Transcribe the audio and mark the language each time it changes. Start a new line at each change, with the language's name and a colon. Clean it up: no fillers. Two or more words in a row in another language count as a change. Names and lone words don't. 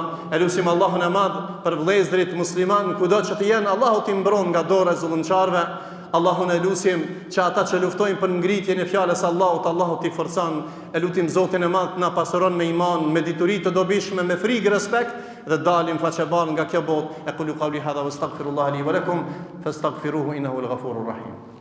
Albanian: E lutim Allahun e Madh për vëllezërit musliman kudo që të jenë, Allahu t'i mbron nga dora e zullumçarëve. Allahun e lutim që ata që luftojnë për ngritjen e fjalës Allahut, Allahu t'i forcon. E lutim Zotin e Madh na pasuron me iman, me dituri të dobishme, me frikë, respekt dhe dalim faqebar nga kjo botë.
Arabic: أقول قولي هذا وأستغفر الله لي ولكم فاستغفروه إنه الغفور الرحيم.